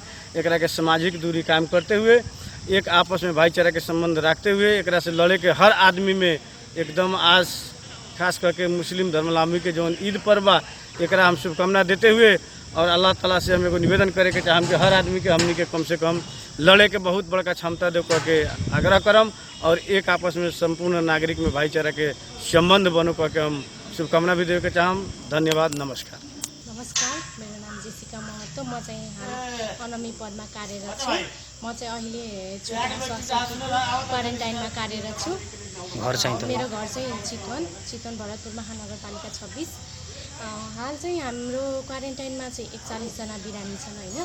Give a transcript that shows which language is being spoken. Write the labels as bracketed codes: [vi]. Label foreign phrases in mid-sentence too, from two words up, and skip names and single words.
[bho] एकरा के सामाजिक दूरी कायम करते हुए एक आपस में भाईचारा के संबंध रखते हुए एकरा से लड़े के हर आदमी में एकदम आज खास करके मुस्लिम धर्मावलंबी के जौन ईद पर्व बा एकरा हम शुभकामना देते हुए और अल्लाह ताला से हम एगो निवेदन करे के चाहम कि हर आदमी के हमनी के कम से कम लड़े के बहुत बड़का क्षमता दे करके आग्रह करम और एक आपस में संपूर्ण नागरिक में भाईचारा के संबंध बनो करके हम शुभकामना भी दे के चाहम। धन्यवाद, नमस्कार। [ne] नमस्कार, मेरो नाम जेसिका महतो, म चाहिँ हाल अनमी पदमा कार्यरत छु। म चाहिँ अहिले क्वारेन्टाइनमा कार्यरत छु। घर चाहिँ मेरो घर चाहिँ चितवन भरतपुर महानगरपालिका 26। हाल चाहिँ हाम्रो क्वारेन्टाइनमा चाहिँ 41 जना बिरामी छन् होइन।